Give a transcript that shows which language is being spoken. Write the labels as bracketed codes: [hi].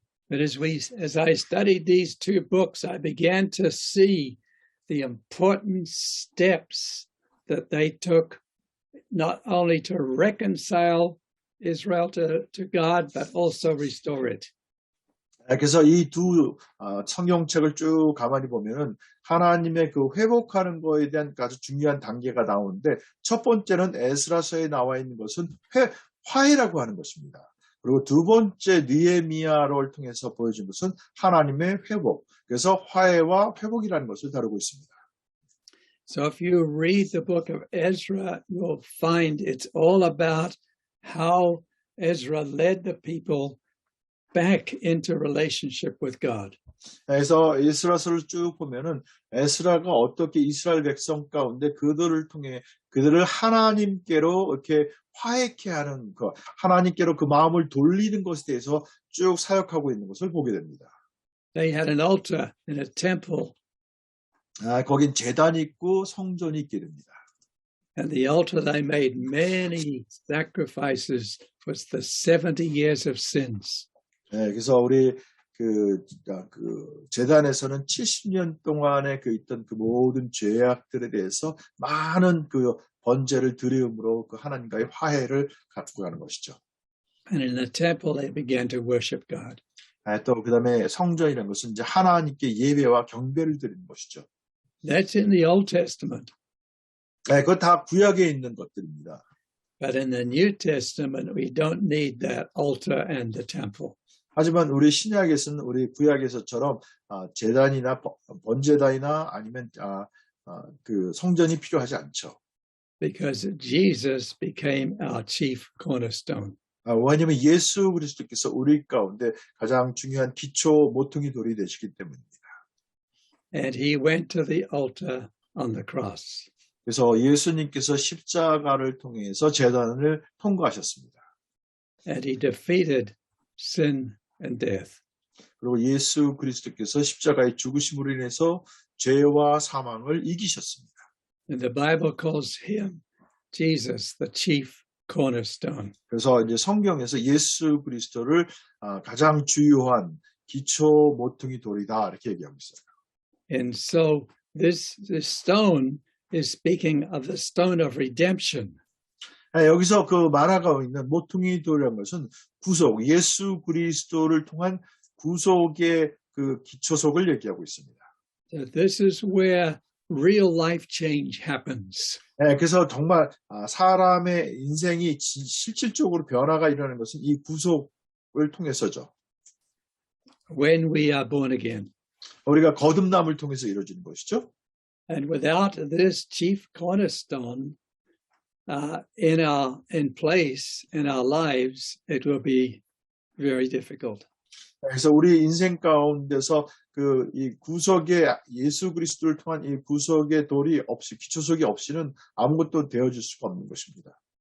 [en] But as I studied these two books, I began to see the important steps that they took, not only to reconcile Israel to God, but also restore it. [ko] 그래서 이 두 성경책을 쭉 가만히 보면은 하나님의 그 회복하는 거에 대한 아주 중요한 단계가 나오는데 첫 번째는 에스라서에 나와 있는 것은 화해라고 하는 것입니다. 그리고 두 번째 느헤미야를 통해서 보여준 것은 하나님의 회복. 그래서 화해와 회복이라는 것을 다루고 있습니다. [en] So if you read the book of Ezra, you'll find it's all about how Ezra led the people back into relationship with God. [ko] 그래서 에스라서를 쭉 보면은 에스라가 어떻게 이스라엘 백성 가운데 그들을 통해 그들을 하나님께로 이렇게 화해케 하는 것, 하나님께로 그 마음을 돌리는 것에 대해서 쭉 사역하고 있는 것을 보게 됩니다. [en] They had an altar and a temple, [ko] 거긴 제단이 있고 성전이 있게 됩니다. [en] and the altar they made many sacrifices was the 70 years of sins. [ko] 그래서 우리 그 제단에서는 70년 동안에 있던 그 모든 죄악들에 대해서 많은 그 번제를 드림으로 그 하나님과의 화해를 갖고 가는 것이죠. [en] And in the temple, they began to worship God. [ko] 또 그다음에 성전이라는 것은 이제 하나님께 예배와 경배를 드리는 것이죠. [en] That's in the Old Testament. [ko] 그건 다 구약에 있는 것들입니다. [en] But in the New Testament, we don't need that altar and the temple. [ko] 하지만 우리 신약에서는 우리 구약에서처럼 제단이나 번제단이나 아니면 그 성전이 필요하지 않죠. [en] Because Jesus became our chief cornerstone. [ko] 왜냐하면 예수 그리스도께서 우리 가운데 가장 중요한 기초 모퉁이 돌이 되시기 때문입니다. [en] And he went to the altar on the cross. [ko] 그래서 예수님께서 십자가를 통해서 제단을 통과하셨습니다. [en] And he defeated sin and death. [ko] 그리고 예수 그리스도께서 십자가의 죽으심으로 인해서 죄와 사망을 이기셨습니다. [en] And the Bible calls him, Jesus, the chief cornerstone. [ko] 그래서 이제 성경에서 예수 그리스도를 가장 주요한 기초 모퉁이 돌이다 이렇게 얘기하고 있어요. [en] And so this stone is speaking of the stone of redemption. [ko] 여기서 그 말하고 있는 모퉁이 돌이라는 것은 구속, 예수 그리스도를 통한 구속의 그 기초석을 얘기하고 있습니다. [en] So this is where real life change happens. [ko] 그래서 정말 사람의 인생이 실질적으로 변화가 일어나는 것은 이 구속을 통해서죠. [en] When we are born again. [ko] 우리가 거듭남을 통해서 이루어지는 것이죠. [en] And without this chief cornerstone in place in our lives, it will be very difficult. [ko] 그래서 우리 인생 가운데서 이 구속의 예수 그리스도를 통한 이 구속의 돌이 없이 기초석이 없이는 아무것도 되어줄 수가 없는 것입니다.